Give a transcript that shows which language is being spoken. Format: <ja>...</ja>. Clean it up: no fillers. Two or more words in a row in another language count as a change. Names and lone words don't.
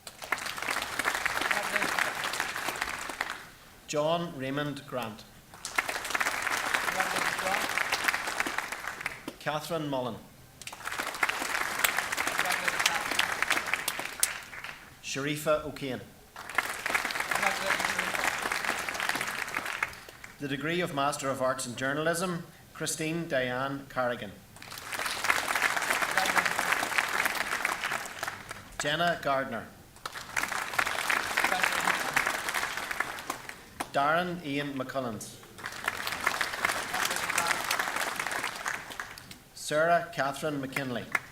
<en>John Raymond Grant. Catherine Mullen. Sharifa O'Kane. The degree of Master of Arts in Journalism, Christine Diane Carrigan. Jenna Gardner. Darren Ian McCullens. Sarah Catherine McKinley.</en>